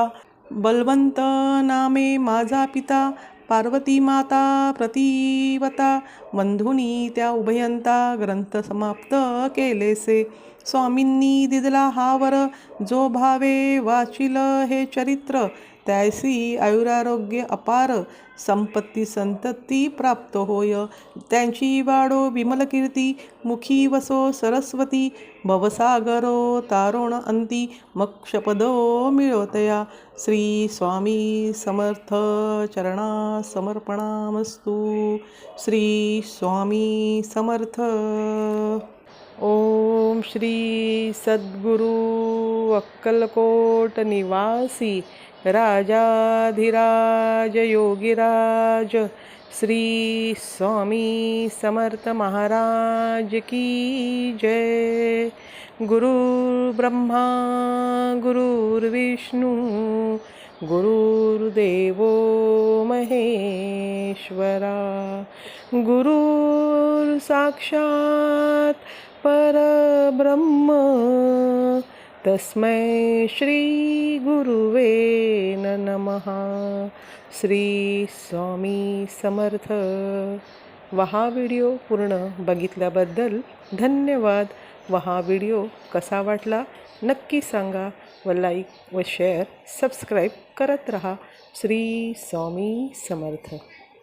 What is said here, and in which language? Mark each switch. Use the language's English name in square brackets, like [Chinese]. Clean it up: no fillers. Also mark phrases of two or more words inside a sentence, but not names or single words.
[Marathi] बलवंत नामे माझा पिता, पार्वती माता प्रतिवता, बंधुनी त्या उभयंता, ग्रंथ समाप्त केलेसे. स्वामींनी दिदला हा वर, जो भावे वाचिल हे चरित्र, त्यासी आयुरारोग्य अपार, संपत्ती संतती प्राप्त होय. त्यांची वाडो विमल कीर्ती, मुखी वसो सरस्वती, भवसागरो तारोण अंती, मोक्षपदो मिळवतया. श्री स्वामी समर्थ चरणा समर्पणामस्तु. श्री स्वामी समर्थ. ओम श्री सद्गुरु अक्कलकोट निवासी राजाधिराज योगीराज श्री स्वामी समर्थ महाराज की जय. [Sanskrit] गुरुर्ब्रह्मा गुरुर्विष्णू गुरुर्देवो महेश्वरा, गुरुर् साक्षात परब्रह्म, तस्मै श्री गुरुवे नमः. [Marathi] श्री स्वामी समर्थ. व हा व्हिडिओ पूर्ण बघितल्याबद्दल धन्यवाद. व हा व्हिडिओ कसा वाटला नक्की सांगा व लाईक व शेअर सबस्क्राईब करत रहा. श्री स्वामी समर्थ.